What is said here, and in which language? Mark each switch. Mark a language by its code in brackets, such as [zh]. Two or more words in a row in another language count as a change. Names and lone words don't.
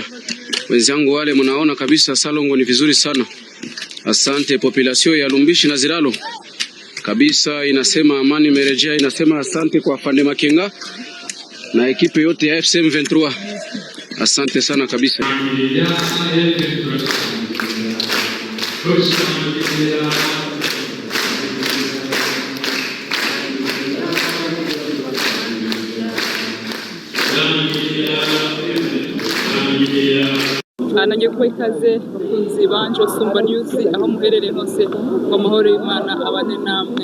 [sw] Wenzangu wale mnaona kabisa salongo ni vizuri sana. Asante population ya Lumbishi na Ziralo. Kabisa inasema amani imerejea, inasema asante kwa Afande Makenga na ekipe yote ya FCM 23. Asante sana kabisa. [rw] Nanjye kuba ikaze bakunzi banje Sumba News aho muherereye hose ngo mahoro y'Imana abane namwe.